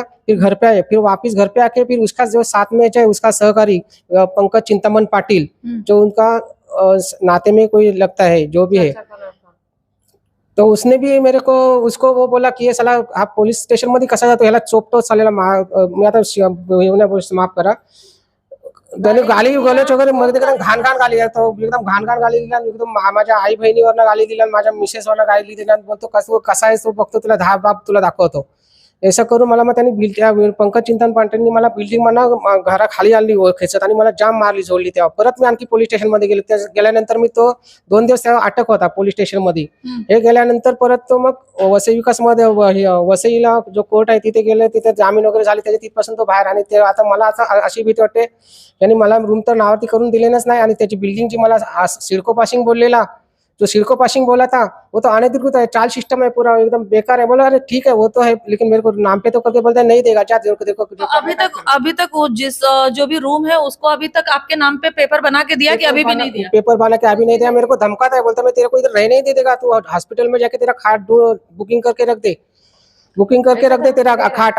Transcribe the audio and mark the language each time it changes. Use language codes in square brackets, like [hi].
[hi] फिर घर पे आए, फिर वापस घर पे आके फिर उसका जो साथ में है उसका सहकारी पंकज चिंतामन पाटिल, जो उनका नाते में कोई लगता है जो भी है, तो उसने भी मेरे को उसको वो बोला की साला आप [mr] पोलीस स्टेशन मध्ये कसा जातो, ह्याला चोपतो सालेला। मी आता माफ करा, त्याने गाली गलोच वगैरे मध्ये घाण गाली आहे, तो एकदम घाण गाली दिला। एकदम माझ्या आई बहिणीवरनं गाली दिला, माझ्या मिसेसवरनं गाली दिला। बोलतो कसा आहे तो बघतो, तुला बाप तुला दाखवतो। ऐसा करून मला मग त्यांनी पंकज चिंतन पाटीलनी मला बिल्डिंग म्हणा घराखाली आणली खेचत आणि मला जाम मारली, झोडली। तेव्हा परत मी आणखी पोलीस स्टेशन मध्ये गेले। गेल्यानंतर मी तो 2 दिवस अटक होता पोलीस स्टेशन मध्ये। हे गेल्यानंतर परत तो मग वसई विकास मध्ये, वसईला जो कोर्ट आहे तिथे गेले, तिथे जामीन वगैरे झाली त्याच्या, तिथपासून तो बाहेर। आणि ते आता मला आता अशी भीती वाटते, यांनी मला रूम तर नावावरती करून दिलेच नाही, आणि त्याची बिल्डिंग जी मला सिडको पासिंग बोललेला, [hi] जो सिडको पासिंग बोला था वो तो अनधिकृत है, चार्ज सिस्टम है पूरा एकदम बेकार है। बोला अरे ठीक है वो तो है, लेकिन मेरे को नाम पे तो करके बोलता है नहीं देगा, जा देखो। तो अभी तक वो जो भी रूम है उसको अभी तक आपके नाम पे पेपर बना के दिया कि अभी भी नहीं दिया? पेपर बना के अभी नहीं दिया। मेरे को धमकाता है, बोलता मैं तेरे को इधर रहने नहीं दे देगा, तू हॉस्पिटल में जाके तेरा खाट बुकिंग करके रख दे, तेरा खाट।